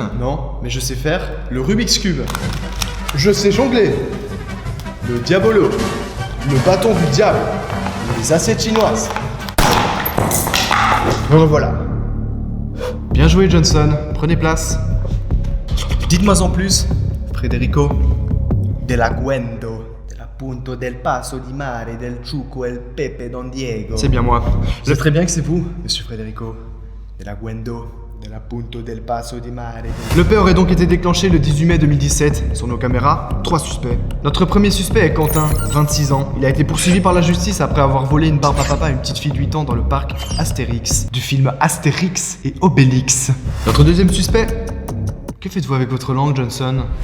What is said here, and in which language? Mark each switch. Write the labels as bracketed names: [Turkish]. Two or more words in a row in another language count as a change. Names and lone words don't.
[French] Non, mais je sais faire le Rubik's Cube. Je sais jongler. Le Diabolo. Le bâton du diable. Les assiettes chinoises. Me revoilà. Bien joué Johnson, prenez place. Dites-moi en plus, Federico. Della Guendo. Della Punto del Passo di Mare del Ciuco el Pepe Don Diego. C'est bien moi. Je sais très bien que c'est vous, monsieur Federico. Della Guendo. Della Punto del Passo di Mare. Le paix aurait donc été déclenché le 18 mai 2017. Sur nos caméras, 3 suspects. Notre premier suspect est Quentin, 26 ans. Il a été poursuivi par la justice après avoir volé une barbe à papa à une petite fille de 8 ans dans le parc Astérix, du film Astérix et Obélix. Notre deuxième suspect... Que faites-vous avec votre langue, Johnson?